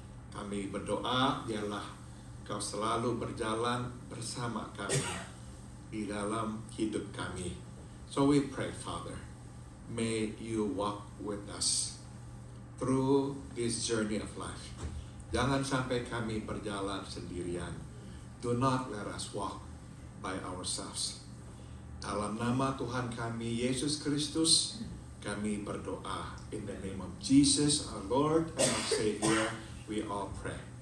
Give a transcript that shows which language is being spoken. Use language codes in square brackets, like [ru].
[id] Kami berdoa, biarlah Kau selalu berjalan bersama kami di dalam hidup kami. [en] So we pray, Father, may you walk with us through this journey of life. [id] Jangan sampai kami berjalan sendirian. [en] Do not let us walk by ourselves. [id] Dalam nama Tuhan kami, Yesus Kristus, kami berdoa. [en] In the name of Jesus, our Lord and our Savior, we all pray.